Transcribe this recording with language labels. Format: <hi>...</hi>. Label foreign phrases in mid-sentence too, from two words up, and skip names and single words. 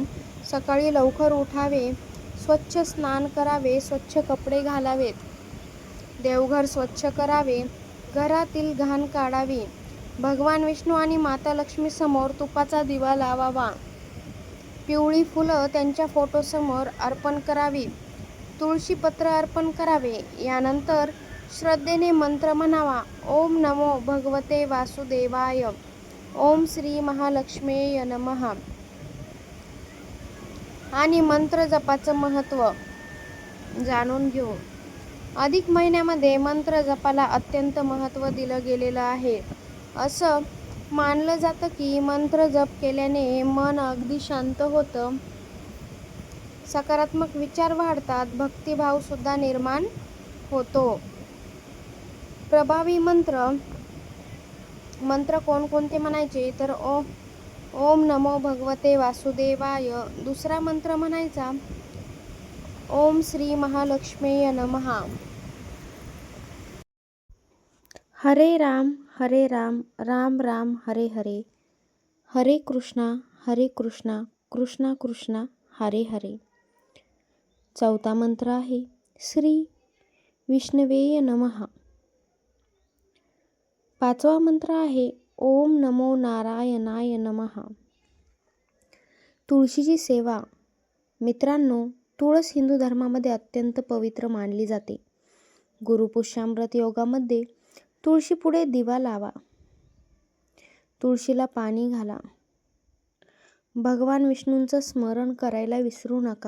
<mr>सकाळी लवकर उठावे, स्वच्छ स्नान करावे, स्वच्छ कपडे घालावेत, देवघर स्वच्छ करावे, घरातील घाण काढावी, भगवान विष्णू आणि माता लक्ष्मी समोर तुपाचा दिवा लावावा, पिवळी फुलं त्यांच्या फोटोसमोर अर्पण करावी, तुळशीपत्र अर्पण करावे. यानंतर श्रद्धेने मंत्र म्हणावा.</mr> <sa>ओम नमो भगवते वासुदेवाय. ओम श्री महालक्ष्मीय नमः.</sa> <mr>आणि मंत्र जपाचं महत्त्व जाणून घेऊ. अधिक महिन्यामध्ये मंत्र जपाला अत्यंत महत्त्व दिलं गेलेलं आहे. असं मानलं जातं की मंत्र जप केल्याने मन अगदी शांत होतं, सकारात्मक विचार वाढतात, भक्तिभाव सुद्धा निर्माण होतो. प्रभावी मंत्र कोणकोणते म्हणायचे तर</mr> <sa>ओम नमो भगवते वासुदेवाय.</sa> <mr>दुसरा मंत्र म्हणायचा</mr> <sa>ओम श्री महालक्ष्मीय नमः. हरे राम राम राम हरे हरे, हरे कृष्णा कृष्णा कृष्णा हरे हरे.</sa> <mr>चौथा मंत्र आहे</mr> <sa>श्री विष्णवेय नमः.</sa> <mr>पाचवा मंत्र आहे</mr> <sa>ओम नमो नारायणाय नमः.</sa> <mr>तुळशीची सेवा. मित्रांनो, तुळस हिंदू धर्मामध्ये अत्यंत पवित्र मानली जाते. गुरुपुष्यामृत योगामध्ये तुळशीपुढे दिवा लावा, तुळशीला पाणी घाला. भगवान विष्णूंचं स्मरण करायला विसरू नका.</mr>